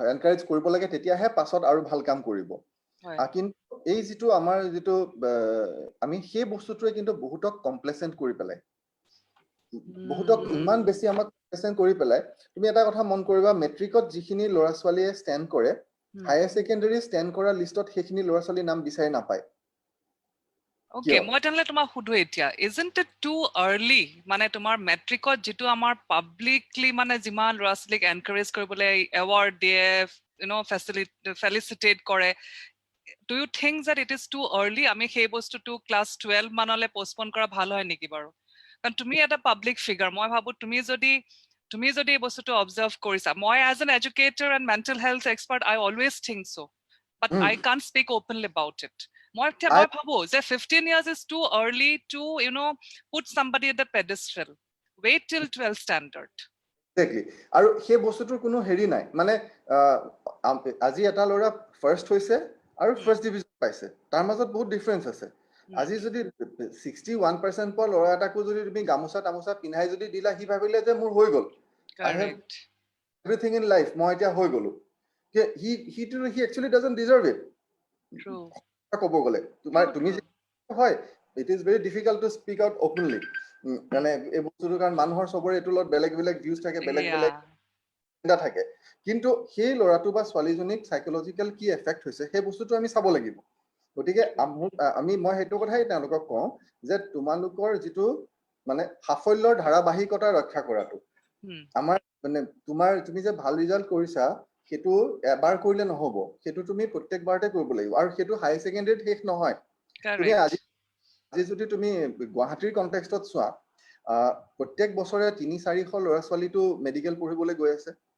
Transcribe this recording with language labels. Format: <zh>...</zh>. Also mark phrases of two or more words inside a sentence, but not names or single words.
<as>এনকাৰেজ কৰিব লাগে, তেতিয়াহে পাছত আৰু ভাল কাম কৰিব। কিন্তু এই যিটো আমাৰ যিটো আমি সেই বস্তুটোৱে কিন্তু বহুতক কমপ্লেচেণ্ট কৰি পেলাই। বহুতক ইমান বেছি আমাক কোৱেশ্চন কৰি পেলাই তুমি এটা কথা মন কৰিবা মেট্ৰিকত যিখিনি ল'ৰা ছোৱালীয়ে ষ্টেণ্ড কৰে হায়াৰ ছেকেণ্ডাৰী ষ্টেণ্ড কৰা লিষ্টত সেইখিনি ল'ৰা ছোৱালীৰ নাম বিচাৰি নাপায় Okay, মই তেনেহ'লে তোমাক সুধো এতিয়া</as> <en>isn't it too early</en> <as>মানে তোমাৰ মেট্ৰিকত যিটো আমাৰ পাব্লিকলি মানে যিমান ল'ৰা ছোৱালীক এনকাৰেজ কৰিবলৈ এৱাৰ্ড দিয়ে ফেলিচিটেট কৰে</as> <en>do you think that it is too early</en> <as>আমি সেই বস্তুটো ক্লাছ 12 মানলৈ পোষ্টপন কৰা ভাল হয় নেকি বাৰু কাৰণ তুমি এটা পাব্লিক ফিগাৰ মই ভাবো তুমি যদি এই বস্তুটো অবজাৰ্ভ কৰিছা মই</as> <en>as an educator and mental health expert I always think so' but I can't speak openly about it</en> <as>মই ভাবো যে</as> <en>15 years is too early to put somebody at the pedestal wait till 12 standard Exactly.</en> <as>আৰু সেই বস্তুটোৰ কোনো হেৰি নাই মানে আজি এটা ল'ৰা ফাৰ্ষ্ট হৈছে আৰু ফাৰ্ষ্ট ডিভিজন পাইছে তাৰ মাজত বহুত ডিফাৰেন্স আছে আজি যদি 61% পোৱা ল'ৰা এটাকো যদি তুমি গামোচা তামোচা পিন্ধাই যদি দিলা সি ভাবিলে যে মোৰ হৈ গ'ল</as> <en>I have everything in life</en> <as>মই এতিয়া হৈ গ'লো</as> <en>he actually doesn't deserve it true</en> <as>ক'ব গ'লে তুমি হয়</as> <en>it is very difficult to speak out openly</en> <as>মানে এই বস্তুটো কাৰণ মানুহৰ সবৰে এইটো লগত বেলেগ বেলেগ ভিউজ থাকে বেলেগ বেলেগ চিন্তা থাকে কিন্তু সেই ল'ৰাটো বা ছোৱালীজনীক সাইকোলজিক্যাল কি এফেক্ট হৈছে সেই বস্তুটো আমি চাব লাগিব গতিকে মই সেইটো কথাই তেওঁলোকক কওঁ যে তোমালোকৰ যিটো মানে সাফল্যৰ ধাৰাবাহিকতা ৰক্ষা কৰাটো আমাৰ মানে তুমি যে ভাল ৰিজাল্ট কৰিছা সেইটো এবাৰ কৰিলে নহব সেইটো তুমি প্ৰত্যেকবাৰতে কৰিব লাগিব আৰু সেইটো হাই ছেকেণ্ডাৰীত শেষ নহয় তুমি আজি যদি তুমি গুৱাহাটীৰ কনটেক্সটত চোৱা প্ৰত্যেক বছৰে 3-400 ল'ৰা ছোৱালীটো মেডিকেল পঢ়িবলৈ গৈ আছে</as>